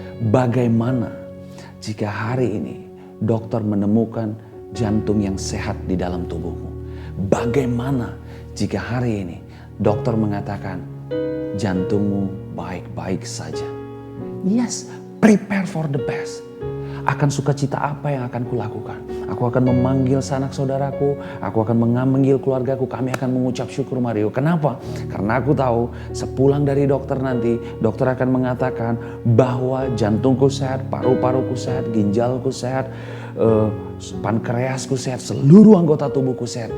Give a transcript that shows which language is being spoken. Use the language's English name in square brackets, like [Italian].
[Indonesian] Bagaimana jika hari ini dokter menemukan jantung yang sehat di dalam tubuhmu? Bagaimana jika hari ini dokter mengatakan jantungmu baik-baik saja? [English] Yes, prepare for the best. [Indonesian] Akan sukacita apa yang akan kulakukan? Aku akan memanggil sanak saudaraku, aku akan memanggil keluargaku, kami akan mengucap syukur, Mario. Kenapa? Karena aku tahu sepulang dari dokter nanti, dokter akan mengatakan bahwa jantungku sehat, paru-paruku sehat, ginjalku sehat, pankreasku sehat, seluruh anggota tubuhku sehat.